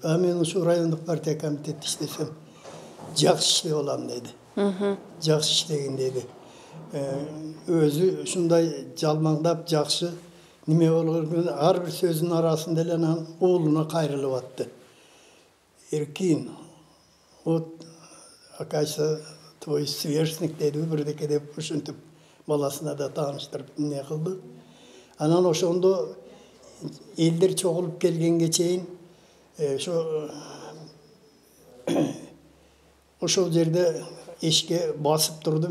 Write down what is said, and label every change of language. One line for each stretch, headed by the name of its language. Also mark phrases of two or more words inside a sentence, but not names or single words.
Kyrgyz: Мен ушу райондук партия комитетте иштесем, жакшы иштеп алам деди. Жакшы иштеген деди. Өзү ушундай жалмаңдап жакшы неме болгон, ар бир сөзүнүн арасында эле анан уулуна кайрылып атты. "Эркин,
Russian: вот, оказывается, твой сверстник"
Kyrgyz: деди, бирдеке деп ушинтип баласына да тааныштырып эмне кылды. Анан ошондо элдер чогулуп келгенге чейин ошол жерде эшикке басып турду.